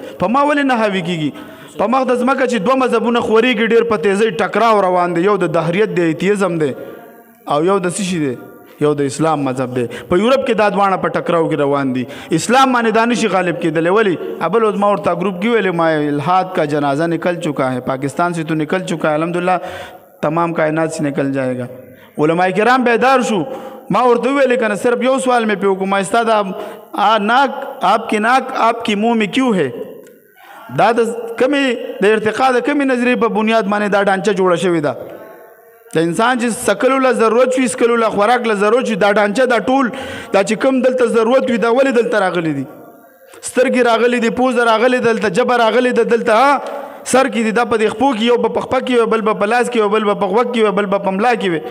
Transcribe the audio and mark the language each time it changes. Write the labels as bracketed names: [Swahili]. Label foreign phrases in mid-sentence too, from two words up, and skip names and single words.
[Pashto] په ما ولې نه حاوي کېږي؟ په مخ د ځمکه چې 2 مذهبونه خورېږي ډېر په تیزۍ ټکراو روان دی. یو د دهریت دی، ایتیزم دی، او یو د څه شي دی؟ یو د اسلام مذهب دی. په یورپ کې دا دواړه په ټکراو کې روان دي. اسلام باندې دا نشي غالب کېدلی. ولې؟ ابل اوس ما ورته گروپ کې ویلې ما [Urdu] الحاد کا جنازہ نکل چکا ہے، پاکستان سے تو نکل چکا ہے، الحمدللہ تمام کائنات سے نکل جائے گا. [Pashto] علماء کرام بیدار شو. ما ورته ویلې کنه صرف یو سوال مې پې وکړو. [Urdu] ما استاد آپ کی ناک آپ کی منہ میں کیوں ہے؟ [Pashto] دا د کمې د ارتقا د کمې نظریې په بنیاد باندې دا ډانچه جوړه شوې ده. د انسان چې سکلو له ضرورت وي، سکلو له خوراک له ضرورت وي، دا ډانچه دا ټول دا چې کوم دلته ضرورت وي دا ولې دلته راغلی دي؟ سترګې راغلی دي، پوزه راغلی دلته، جبه راغلی ده دلته، سر کې دي، دا په دې خپو کې، یو په خپه کې وي، بل په لاس کې وي، بل په غوږ کې وي، بل په ملا کې وي.